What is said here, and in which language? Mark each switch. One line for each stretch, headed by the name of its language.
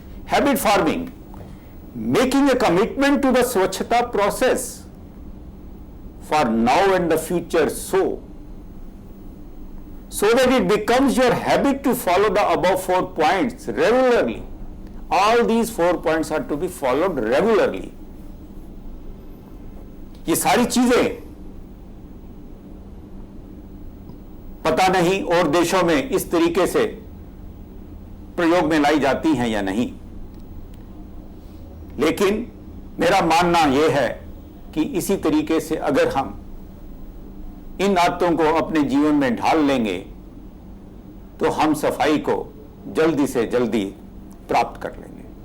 English: Habit forming, making a commitment to the swachhta process for now and the future, so that it becomes your habit to follow the above 4 points regularly. All these 4 points are to be followed regularly.
Hindi: ये सारी चीजें पता नहीं और देशों में इस तरीके से प्रयोग में लाई जाती हैं या नहीं, लेकिन मेरा मानना यह है कि इसी तरीके से अगर हम इन आदतों को अपने जीवन में ढाल लेंगे तो हम सफाई को जल्दी से जल्दी प्राप्त कर लेंगे।